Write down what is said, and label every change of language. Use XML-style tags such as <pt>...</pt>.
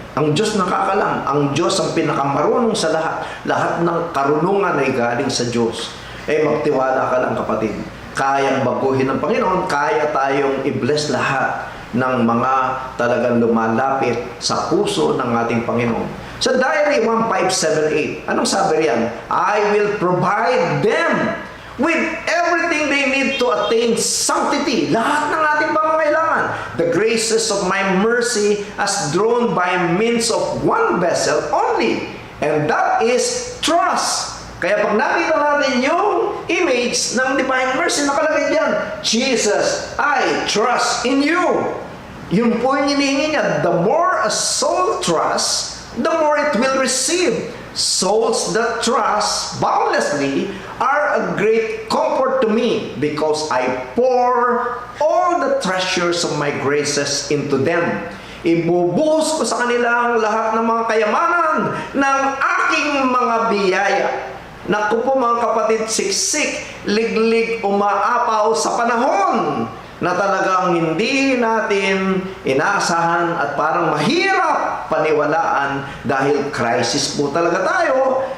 <tl>Ang Diyos nakakalam, ang Diyos ang pinakamarunong sa lahat. Lahat ng karunungan ay galing sa Diyos. Magtiwala ka lang, kapatid. Kayang baguhin ng Panginoon, kaya tayong i-bless lahat ng mga talagang lumalapit sa puso ng ating Panginoon. Sa Diary 1578, anong sabi riyan?</tl> <en>I will provide them with everything they need to attain sanctity.</en> <tl>Lahat ng ating pangangailangan.</tl> <en>The graces of my mercy as drawn by means of one vessel only. And that is trust.</en> <tl>Kaya pag nakita natin yung image ng divine mercy, nakalagay diyan,</tl> <en>Jesus, I trust in you.</en> <tl>Yun po yung hinihingi niya.</tl> <en>The more a soul trusts, the more it will receive. Souls that trust boundlessly are a great comfort to me because I pour all the treasures of my graces into them.</en> <tl>Ibubuhos ko sa kanilang lahat ng mga kayamanan ng aking mga biyaya. Naku po mga kapatid, siksik, liglig, umaapaw sa panahon na talagang hindi natin inaasahan at parang mahirap paniwalaan dahil crisis po talaga tayo.</tl>